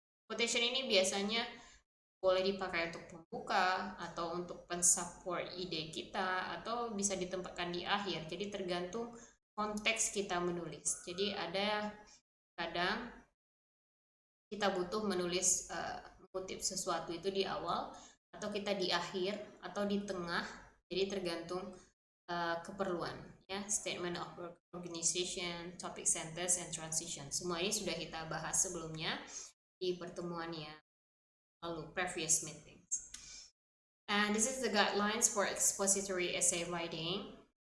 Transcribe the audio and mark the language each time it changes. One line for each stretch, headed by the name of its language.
Indonesian: Quotation ini biasanya boleh dipakai untuk pembuka atau untuk pensupport ide kita, atau bisa ditempatkan di akhir. Jadi tergantung konteks kita menulis. Jadi ada kadang kita butuh menulis mengutip sesuatu itu di awal, atau kita di akhir, atau di tengah. Jadi tergantung keperluan, ya.
English: Statement of organization, topic sentence, and transition.
Indonesian: Semua ini sudah kita bahas sebelumnya di pertemuan yang lalu,
English: previous meetings. And this is the guidelines for expository essay writing.